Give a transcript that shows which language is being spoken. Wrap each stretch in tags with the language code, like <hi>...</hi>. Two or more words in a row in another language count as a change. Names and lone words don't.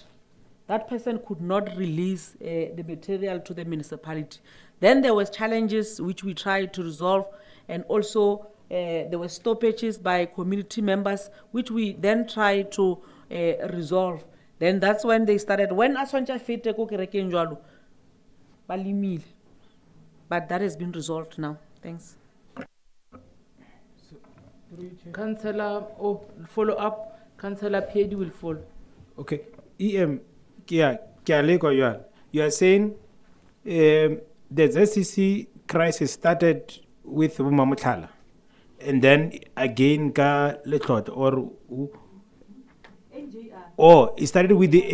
<en>That person could not release the material to the municipality. Then there was challenges which we tried to resolve, and also there were stoppages by community members, which we then tried to resolve. Then that's when they started, when Aswanja Fete ko kereke njalo, balimile. But that has been resolved now. Thanks. Councillor, follow up. Councillor Piedi will follow. Okay. You are saying the ZCC crisis started with Mamutala, and then again Letlot, or it started with the</en>